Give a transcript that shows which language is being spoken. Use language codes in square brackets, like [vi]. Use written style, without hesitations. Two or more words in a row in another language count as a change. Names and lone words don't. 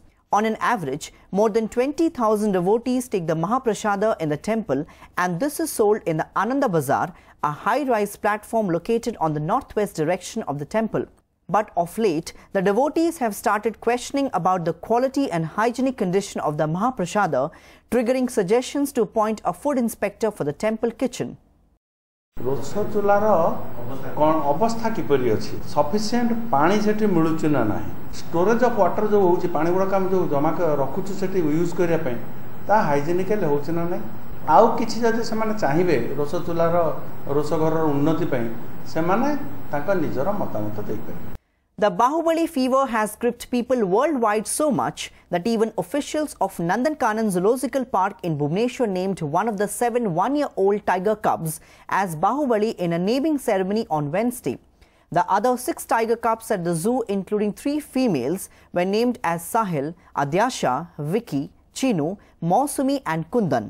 [en] On an average, more than 20,000 devotees take the Mahaprasada in the temple, and this is sold in the Ananda Bazaar, a high-rise platform located on the northwest direction of the temple. But of late, the devotees have started questioning about the quality and hygienic condition of the Mahaprasada, triggering suggestions to appoint a food inspector for the temple kitchen. [or] ରୋଷା ଚୁଲାର ଅବସ୍ଥା କିପରି ଅଛି ସଫିସିଏଣ୍ଟ ପାଣି ସେଠି ମିଳୁଛି ନା ନାହିଁ [en] storage of water [or] ଯୋ ହେଉଛି ପାଣି ଗୁଡ଼ା କାମ ଯୋ ଜମା ରଖୁଛୁ ସେଠି ୟୁଜ୍ କରିବା ପାଇଁ ତା ହାଇଜିନିକାଲ ହେଉଛି ନା ନାହିଁ ଆଉ କିଛି ଯଦି ସେ ମାନେ ଚାହିଁବେ ରୋଷା ଚୁଲାର ରୋଷା ଘରର ଉନ୍ନତି ପାଇଁ ସେ ମାନେ ତାଙ୍କ ନିଜର ମତାମତ ଦେଇ ପାରେ. [en] The Bahubali fever has gripped people worldwide so much that even officials of Nandankanan Zoological Park in Bhubaneswar named one of the 7 one-year-old tiger cubs as Bahubali in a naming ceremony on Wednesday. The other 6 tiger cubs at the zoo, including 3 females, were named as Sahil, Adyasha, Vicky, Chinu, Mausumi and Kundan.